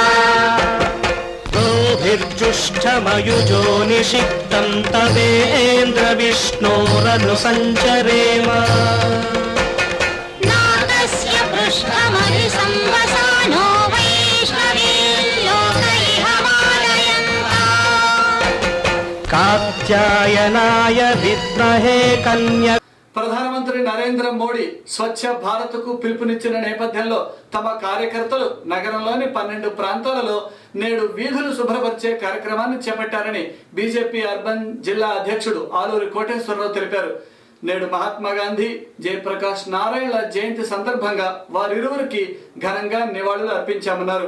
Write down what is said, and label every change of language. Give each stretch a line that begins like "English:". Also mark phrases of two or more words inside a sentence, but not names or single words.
Sanskrit: गोभिर्जुष्टमयुजो निषिक्तं तवेन्द्रविष्णोरनुसञ्चरेम नागस्य पृष्ठमधिसंवसानो वैष्णवीर्लोकैहमालयन्ता कात्यायनाय विद्महे कन्या
Telugu: ప్రధానమంత్రి నరేంద్ర మోడీ స్వచ్ఛ భారత్ కు పిలుపునిచ్చిన నేపథ్యంలో తమ కార్యకర్తలు నగరంలోని 12 ప్రాంతాలలో నేడు వీధులు శుభ్రపరిచే కార్యక్రమాన్ని చేపట్టారని బీజేపీ అర్బన్ జిల్లా అధ్యక్షుడు ఆలూరి కోటేశ్వరరావు తెలిపారు. నేడు మహాత్మా గాంధీ, జయప్రకాష్ నారాయణల జయంతి సందర్భంగా వారిరువురికి ఘనంగా నివాళులు అర్పించామన్నారు.